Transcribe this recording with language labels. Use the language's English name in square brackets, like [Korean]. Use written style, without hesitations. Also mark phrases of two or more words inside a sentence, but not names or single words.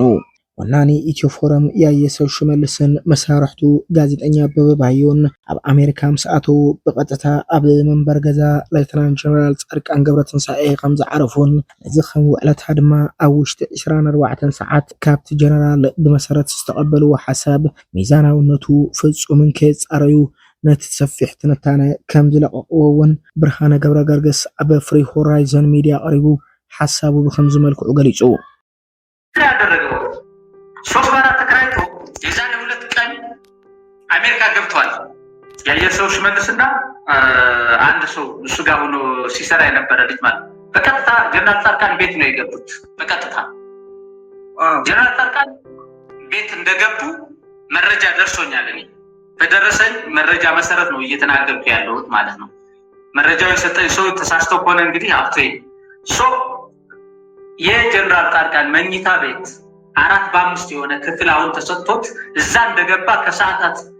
[Tigrinya] ወናኒ ኢትዮ ፎረም ያየሰው ሽመልስን መሳርሕቱ ጋዜጠኛ በበባዮን ኣብ ኣሜሪካ ምስኣተው ብቐጥታ ኣብ መንበር ገዛ ሌተናንት ጀነራል ጻድቃን ገብረትንሳኤ ከም ዝዓረፉን እዚ ከም ውዕለታ ድማ ኣብ ውሽጢ 24 ሰዓት ካብቲ ጀነራል ብመሰረት ዝተቐበልዎ ሓሳብ ሚዛናውነቱ ፍጹምን ከይጻረዩ ነቲ ሰፊሕ ትንታነ ከም ዝለቐቕዎ እውን ብርሃነ ገብረ ገርግስ ኣብ ፍሪ ሆራይዘን ሚድያ ቀሪቡ ሓሳቡ ብከምዚ መልክዑ ገሊጹ [Amharic] ሶስት ባራ ተከራይቶ የዛሬ 2 ቀን አሜሪካ ገብቷል ያየሰው ሽመልስና አንድ ሰው እሱ ጋር ሆኖ ሲሰራ የነበረ ልጅ ማለት በቀጥታ ጀነራል ጻድቃን ቤት ነው የገቡት በቀጥታ ጀነራል ጻድቃን ቤት እንደገቡ መረጃ ደርሶኛል እኔ በደረሰኝ መረጃ መሰረት ነው እየተናገርኩ ያለሁት ማለት ነው መረጃው የሰጠኝ ሰው ተሳስቶ ሆነ እንግዲህ አፍቴ ሶ የጀነራል ጻድቃን መኝታ ቤት 4 የሆነ ክፍል አሁን ተሰጥቶት እዛ እንደገባ ከሰዓታት